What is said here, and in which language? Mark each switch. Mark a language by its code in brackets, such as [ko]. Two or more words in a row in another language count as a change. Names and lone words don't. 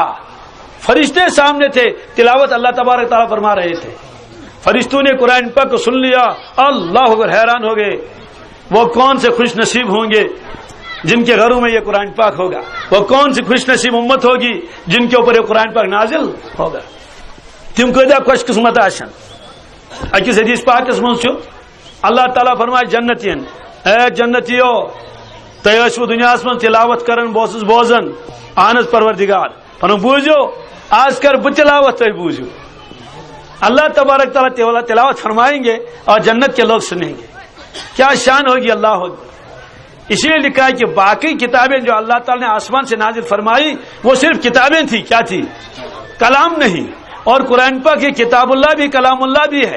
[ur] فرشتے سامنے تھے، تلاوت اللہ تبارک تعالیٰ فرما رہے تھے. فرشتوں نے قرآن پاک کو سن لیا، اللہ اکبر، حیران ہو گئے. وہ کون سے خوش نصیب ہوں گے جن کے گھروں میں یہ قرآن پاک ہوگا، وہ کون سی خوش نصیب امت ہوگی جن کے اوپر یہ قرآن پاک نازل ہوگا. [ks] تم کیدا خوش قسمت آشن. اکس حدیث پاکس من چھُ اللہ تعالیٰ فرمائے جنتین، اے جنتیو تُہۍ ٲسوٕ دُنیاہس منٛز تلاوت کران، بہٕ اوسُس بوزان. اہن حظ پروردگار پنُن بوٗزِو، آج کر بہٕ تلاوت، تُہۍ بوٗزِو. [ur] اللہ تبارک تعالیٰ تلاوت فرمائیں گے اور جنت کے لوگ سنیں گے. کیا شان ہوگی اللہ ہوگی. اسی لیے لکھا ہے کہ باقی کتابیں جو اللہ تعالیٰ نے آسمان سے نازل فرمائی وہ صرف کتابیں تھی، کیا تھی؟ کلام نہیں. اور قرآن پاک یہ کتاب اللہ بھی کلام اللہ بھی ہے.